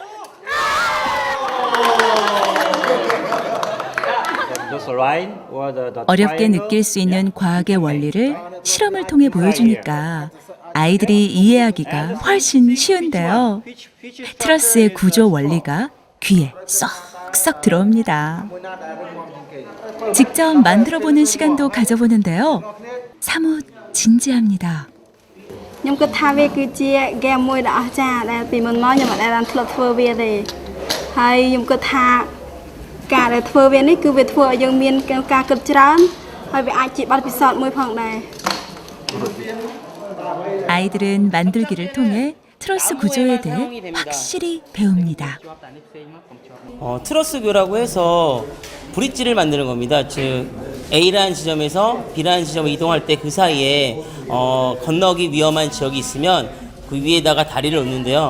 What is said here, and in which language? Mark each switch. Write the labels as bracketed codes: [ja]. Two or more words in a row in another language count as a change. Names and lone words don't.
[ko] 어렵게 느낄 수 있는 과학의 원리를 실험을 통해 보여주니까 아이들이 이해하기가 훨씬 쉬운데요. 트러스의 구조 원리가 귀에 쏙쏙 들어옵니다. 직접 만들어보는 시간도 가져보는데요. 사뭇 진지합니다. [km] ខ្ញុំគិតថាវាគឺជាហ្គេមមួយដ៏អស្ចារ្យដែលពីមុនមកខ្ញុំអត់ដែលធ្លាប់ធ្វើវាទេហើយខ្ញុំគិតថាការដែលធ្វើវានេះគឺវាធ្វើឲ្យយើងមានការគិតច្រើនហើយវាអាចជាបទពិសោធន៍មួយផងដែរ [ko] 아이들은 만들기를 통해 트러스 구조에 대해 확실히 배웁니다. 트러스교라고 해서 브릿지를 만드는 겁니다. 즉 A라는 지점에서 B라는 지점을 이동할 때 그 사이에 건너기 위험한 지역이 있으면 그 위에다가 다리를 놓는데요.